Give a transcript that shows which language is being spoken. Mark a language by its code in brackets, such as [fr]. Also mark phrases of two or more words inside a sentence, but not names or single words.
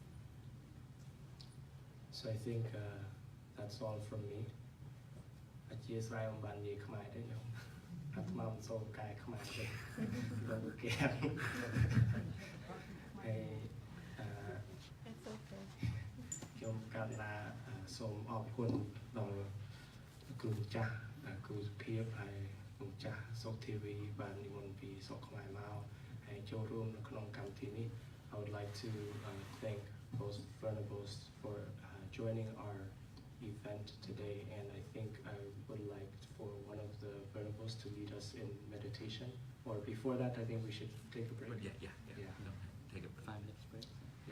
[en] So I think that's all from me. It's okay. [km] ខ្ញុំកាត់ណាសូមអរគុណដល់គ្រូចាស់គ្រូសុភាពហើយគ្រូចាស់សុខធីវីបាននិមន្តពីស្រុកខ្មែរមកហើយចូលរួមនៅក្នុងកម្មវិធីនេះ [en] I would like to thank both Venerable for joining our event today, and I think I would like for one of the Venerables to lead us in meditation. Or before that, I think we should take a break. Yeah. No, take a 5 minutes break.